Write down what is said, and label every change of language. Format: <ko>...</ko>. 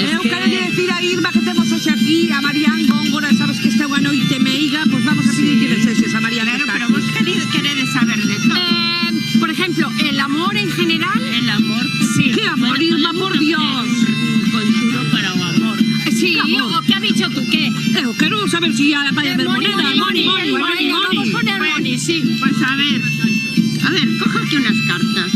<gl>Eu quero decir a Irma que temos hoxe aquí a Marián Góngora, sabes que esta é unha noite meiga, pues vamos a pedir que deseses a Marián. Claro, pero vos queredes saber de todo.</gl> <es>Por ejemplo, el amor en general. El amor. Sí. ¿Qué amor, Irma, por Dios?</es> <gl>Conxuro para o amor.</gl> <es>Sí, ¿o qué has dicho tú? ¿Qué?</es> <gl>Eu quero saber si vai haber moneda.</gl> <es>Money. Vamos a poner money, sí. Pues a ver, coja aquí unas cartas.</es>